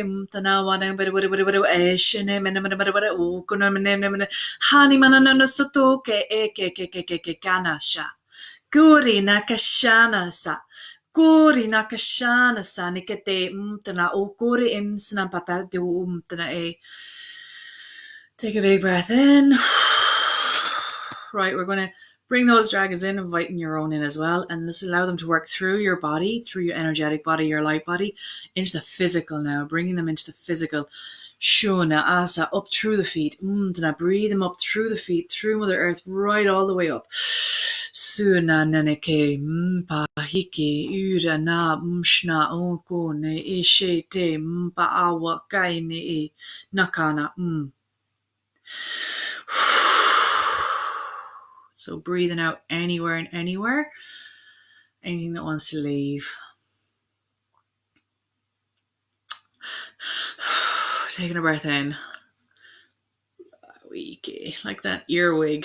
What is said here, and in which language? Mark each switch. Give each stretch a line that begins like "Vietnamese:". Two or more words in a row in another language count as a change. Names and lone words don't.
English: tana wana shene mena kuna mena hani mana no soto ke kanasha guri nakashana sa nikete tana o guri imsna pata de tana Take a big breath in. Right, we're going to bring those dragons in, inviting your own in as well, and just allow them to work through your body, through your energetic body, your light body, into the physical now, bringing them into the physical. Shuna, Asa, up through the feet. Then breathe them up through the feet, through Mother Earth, right all the way up. Suna naneke, pahiki, ura na, mshna, onko, ne, ishe, te, awa, kai, ne, nakana, So breathing out anywhere and anywhere. Anything that wants to leave. Taking a breath in. Like that earwig.